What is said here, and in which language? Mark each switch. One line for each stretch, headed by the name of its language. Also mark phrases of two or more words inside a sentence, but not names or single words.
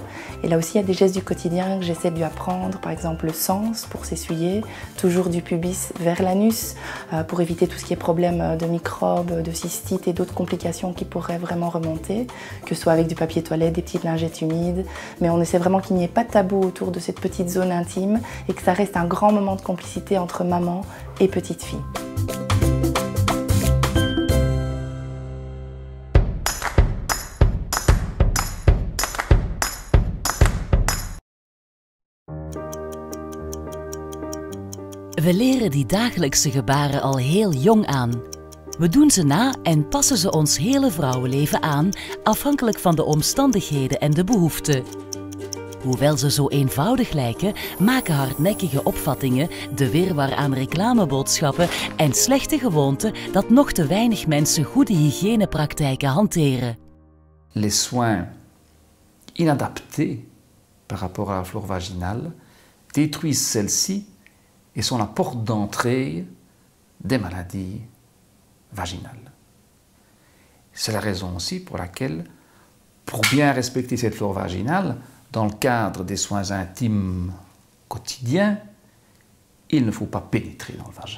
French: Et là aussi, il y a des gestes du quotidien que j'essaie de lui apprendre, par exemple le sens pour s'essuyer, toujours du pubis vers l'anus, pour éviter tout ce qui est problème de microbes, de cystite et d'autres complications qui pourraient vraiment remonter, que ce soit avec du papier toilette, des petites lingettes humides. Mais on essaie vraiment qu'il n'y ait pas de tabou autour de cette petite zone intime et que ça reste un grand moment de complicité entre maman et petite fille.
Dutch: We leren die dagelijkse gebaren al heel jong aan. We doen ze na en passen ze ons hele vrouwenleven aan, afhankelijk van de omstandigheden en de behoeften. Hoewel ze zo eenvoudig lijken, maken hardnekkige opvattingen, de wirwar aan reclameboodschappen en slechte gewoonten dat nog te weinig mensen goede hygiënepraktijken hanteren.
French: Les soins inadaptés par rapport à la flore vaginale détruisent celle-ci et sont la porte d'entrée des maladies vaginales. C'est la raison aussi pour laquelle, pour bien respecter cette flore vaginale, dans le cadre des soins intimes quotidiens, il ne faut pas pénétrer dans le vagin.